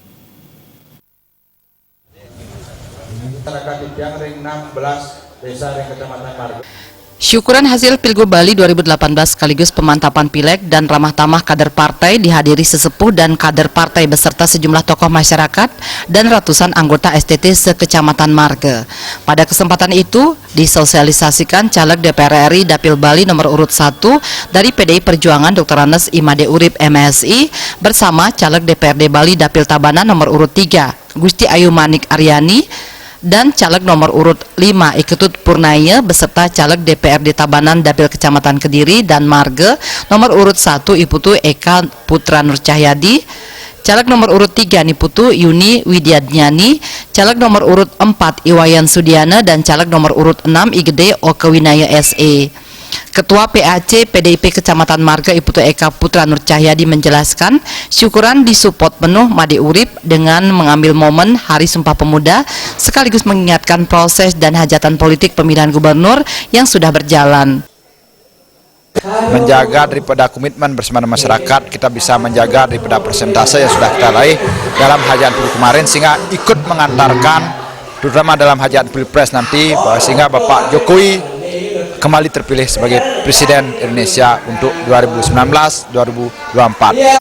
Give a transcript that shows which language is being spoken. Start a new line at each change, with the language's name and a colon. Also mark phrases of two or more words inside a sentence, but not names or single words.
Indonesian: Syukuran hasil Pilgub Bali 2018 sekaligus pemantapan pileg dan ramah tamah kader partai dihadiri sesepuh dan kader partai beserta sejumlah tokoh masyarakat dan ratusan anggota STT se-Kecamatan Marga. Pada kesempatan itu disosialisasikan caleg DPR RI Dapil Bali nomor urut 1 dari PDI Perjuangan Dr. Anes Imade Urip MSI bersama caleg DPRD Bali Dapil Tabanan nomor urut 3 Gusti Ayu Manik Aryani dan caleg nomor urut 5 Iketut Purnaya beserta caleg DPRD Tabanan Dapil Kecamatan Kediri dan Marga nomor urut 1 Iputu Eka Putra Nur Cahyadi, caleg nomor urut 3 Niputu Yuni Widyadnyani, caleg nomor urut 4 Iwayan Sudiana dan caleg nomor urut 6 Igede Okewinaya SE. Ketua PAC PDIP Kecamatan Marga Iputu Eka Putra Nur Cahyadi menjelaskan syukuran disupport penuh Made Urip dengan mengambil momen Hari Sumpah Pemuda sekaligus mengingatkan proses dan hajatan politik pemilihan gubernur yang sudah berjalan. Menjaga daripada komitmen bersama masyarakat, kita bisa menjaga daripada persentase yang sudah kita raih dalam hajatan pilpres kemarin sehingga ikut mengantarkan terutama dalam hajatan pilpres nanti sehingga Bapak Jokowi kembali terpilih sebagai Presiden Indonesia untuk 2019-2024.